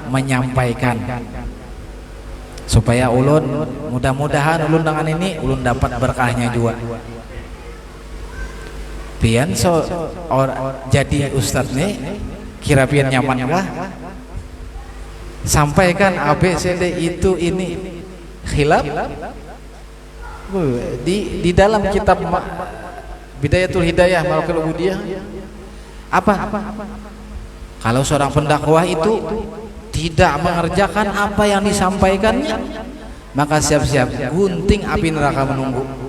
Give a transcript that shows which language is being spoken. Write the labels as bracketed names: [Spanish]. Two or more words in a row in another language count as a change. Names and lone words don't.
[Banjar] Menyampaikan, supaya ulun mudah-mudahan ulun dengan ini ulun dapat berkahnya juga. Pian jadi ustadz nih kira pian nyaman kah? [Indonesian] Sampaikan ABCD itu ini khilaf di dalam kitab Bidayatul Hidayah Maraqil Ubudiyah apa? Kalau seorang pendakwah itu tidak mengerjakan apa yang disampaikannya, maka siap-siap gunting api neraka menunggu.